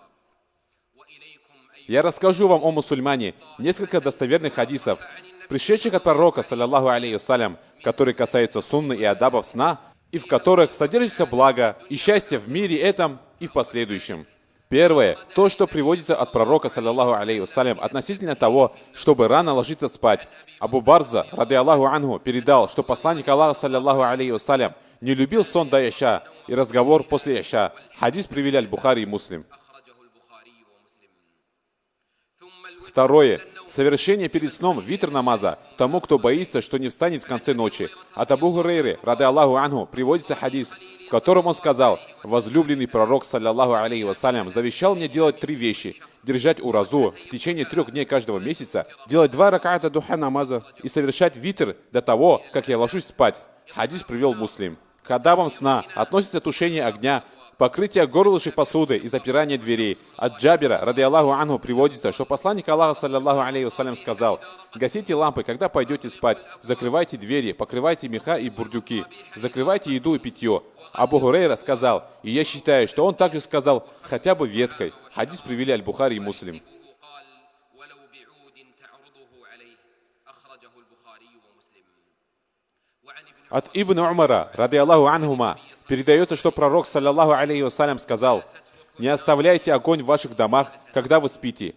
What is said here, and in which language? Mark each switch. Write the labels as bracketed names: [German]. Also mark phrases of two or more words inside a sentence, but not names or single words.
[Russian] Я расскажу вам, о мусульмане, несколько достоверных хадисов, пришедших от пророка, [Arabic] صلى الله عليه وسلم, [Russian] которые касаются сунны и адабов сна, и в которых содержится благо и счастье в мире этом и в последующем. Первое, то, что приводится от пророка, [Arabic] صلى الله عليه وسلم, [Russian] относительно того, чтобы рано ложиться спать. Абу Барза, [Arabic] رضي الله عنه, [Russian] передал, что посланник Аллаха, [Arabic] صلى الله عليه وسلم, [Russian] не любил сон до иша и разговор после иша. Хадис привели аль-Бухари и Муслим. Второе, Совершение перед сном витр намаза тому, кто боится, что не встанет в конце ночи. От Абу Хурейры, [Arabic] رضي الله عنه, [Russian] приводится хадис, в котором он сказал: возлюбленный пророк, [Arabic] صلى الله عليه وسلم, [Russian] завещал мне делать 3 вещи: держать уразу в течение 3 дней каждого месяца, делать 2 раката духа намаза и совершать витр до того, как я ложусь спать. Хадис привел Муслим. К адабам сна относится тушение огня, покрытие горлышек посуды и запирание дверей. От Джабира, [Arabic] رضي الله عنه, [Russian] приводится, что посланник Аллаха, [Arabic] صلى الله عليه وسلم, [Russian] сказал: гасите лампы, когда пойдете спать, закрывайте двери, покрывайте меха и бурдюки, закрывайте еду и питье. Абу Хурейра сказал, и я считаю, что он также сказал: хотя бы веткой. Хадис привели Аль-Бухари и Муслим. От Ибн Умара, [Arabic] رضي الله عنهما, [Russian] передается, что пророк, [Arabic] صلى الله عليه وسلم, [Russian] сказал: не оставляйте огонь в ваших домах, когда вы спите.